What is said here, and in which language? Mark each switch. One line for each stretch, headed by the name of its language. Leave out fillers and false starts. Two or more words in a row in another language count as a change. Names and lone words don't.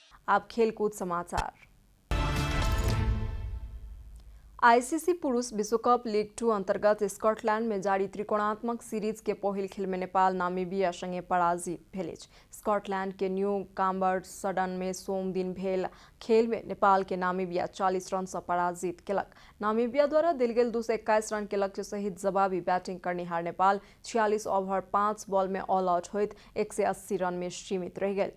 Maithili: अब खेलकूद समाचार। आईसीसी पुरुष विश्वकप लीग 2 अंतर्गत स्कॉटलैंड में जारी त्रिकोणात्मक सीरीज के पहिल खेल में नेपाल नामीबिया संगे पराजित भेलिछ। स्कॉटलैंड के न्यू काम्बर सडन में सोम दिन भेल खेल में नेपाल के नामीबिया 40 रन से पराजित केलक। नामीबिया द्वारा दिल गेल 221 रन के लक्ष्य सहित जवाबी बैटिंग करनिहार नेपाल 46 ओवर 5 बॉल में
English: all out
Maithili: होइत 180 रन में सीमित रह गए।